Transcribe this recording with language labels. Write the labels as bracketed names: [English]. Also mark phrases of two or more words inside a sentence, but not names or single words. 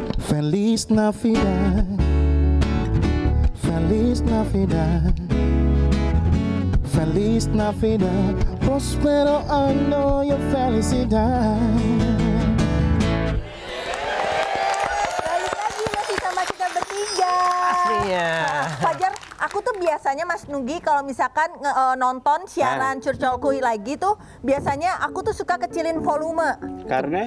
[Spanish] Feliz Navidad, Feliz Navidad, Feliz Navidad, prospero año y felicidad. [Indonesian] Balik lagi masih sama kita bertiga. Aslinya. Fajar, aku tuh biasanya Mas Nugi kalau misalkan nonton siaran Curcolkuy lagi tuh biasanya aku tuh suka kecilin volume. Karena